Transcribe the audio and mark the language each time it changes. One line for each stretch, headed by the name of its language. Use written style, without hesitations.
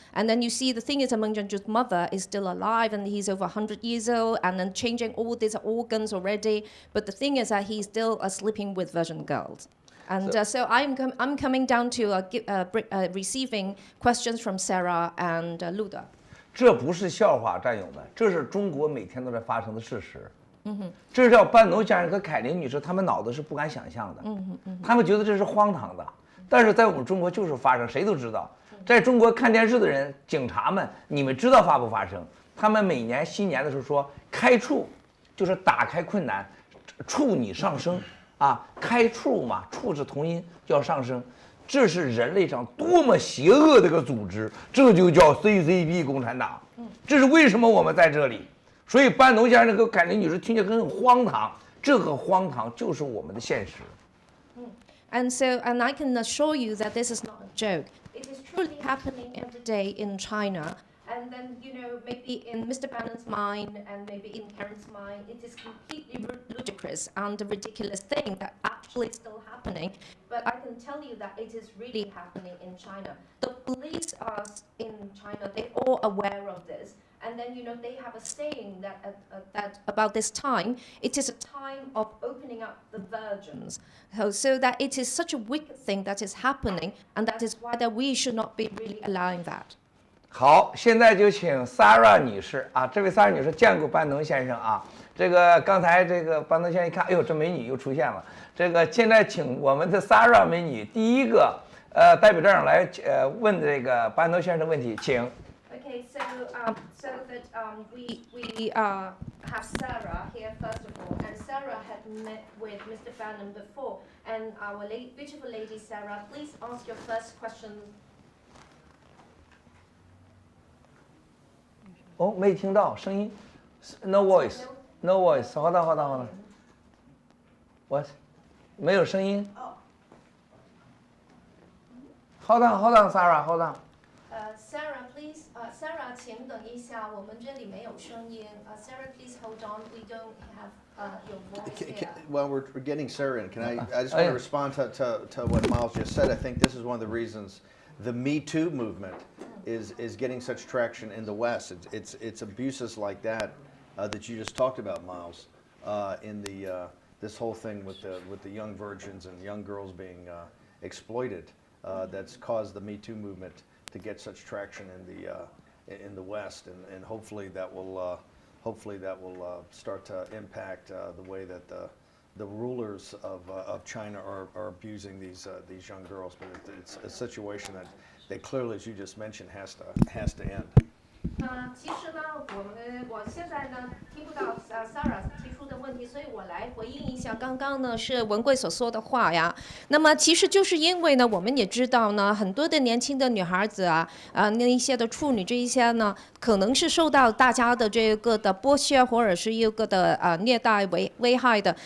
English: And then you see the thing is that Meng Jianzhu's mother is still alive and he's over 100 years old and then changing all these organs already. But the thing is that he's still sleeping with virgin girls. And so I'm coming down to receiving questions from Sarah and Luda.
Chinese: 这不是笑话，战友们，这是中国每天都在发生的事实。这是叫班农先生和凯琳女士，他们脑子是不敢想象的。他们觉得这是荒唐的，但是在我们中国就是发生，谁都知道。在中国看电视的人，警察们，你们知道发不发生？他们每年新年的时候说开处，就是打开困难，处你上升啊，开处嘛，处是同音，叫上升。这是人类上多么邪恶的一个组织，这就叫 CCP 共产党。这是为什么我们在这里？所以班农先生和凯琳女士听起来很荒唐，这个荒唐就是我们的现实。
English: And I can assure you that this is not a joke. It is truly happening every day in China. And then, maybe in Mr. Bannon's mind and maybe in Karen's mind, it is completely ludicrous and a ridiculous thing that actually is still happening. But I can tell you that it is really happening in China. The police are in China, they're all aware of this. And then, they have a saying that about this time, it is a time of opening up the virgins. So that it is such a wicked thing that is happening, and that is why that we should not be really allowing that.
Chinese: 好，现在就请 Sarah 女士啊，这位 Sarah 女士见过班农先生啊。这个刚才这个班农先生一看，哎呦，这美女又出现了。这个现在请我们的 Sarah 美女第一个代表这样来问这个班农先生的问题，请。
English: Okay, so that we have Sarah here first of all, and Sarah had met with Mr. Bannon before, and our beautiful lady Sarah, please ask your first question.
Chinese: 哦，没听到声音 ，
English: no voice，no voice，
Chinese: 好的 ，
English: what，
Chinese: 没有声音。
English: Hold on, Sarah, hold on.
Chinese: Sarah,
English: please,
Chinese: Sarah, 请等一下，我们这里没有声音。
English: Sarah, please hold on. We don't have your voice here. While we're getting Sarah in, I just want to respond to what Miles just said. I think this is one of the reasons the Me Too movement is getting such traction in the West. It's abuses like that that you just talked about, Miles, in this whole thing with the young virgins and young girls being exploited. That's caused the Me Too movement to get such traction in the West, and hopefully that will start to impact the way that the rulers of China are abusing these young girls. But it's a situation that clearly, as you just mentioned, has to end.
Chinese: 其实呢，我现在呢听不到Sarah 提出的问题，所以我来回应一下刚刚呢是文贵所说的话呀。那么其实就是因为呢，我们也知道呢，很多的年轻的女孩子啊，那一些的处女这一些呢，可能是受到大家的这个的剥削或者是一个的虐待危害的。